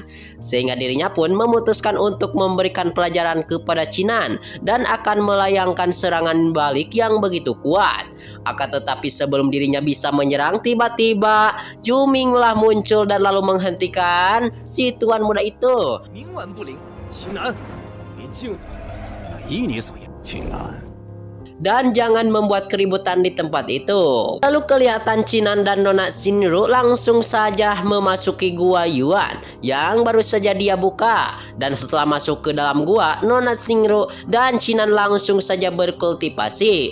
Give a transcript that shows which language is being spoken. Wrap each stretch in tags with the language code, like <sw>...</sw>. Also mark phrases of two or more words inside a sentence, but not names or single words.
<id>Sehingga dirinya pun memutuskan untuk memberikan pelajaran kepada Cinan dan akan melayangkan serangan balik yang begitu kuat. Akan tetapi sebelum dirinya bisa menyerang, tiba-tiba Juminglah muncul dan lalu menghentikan si tuan muda itu.</id> <zh>冥顽不灵，秦南，你竟以你所言，秦南。</zh> <id>dan jangan membuat keributan di tempat itu. Lalu kelihatan Chinan dan Nona Shinru langsung saja memasuki gua Yuan yang baru saja dia buka. Dan setelah masuk ke dalam gua, Nona Shinru dan Chinan langsung saja berkultivasi.</id>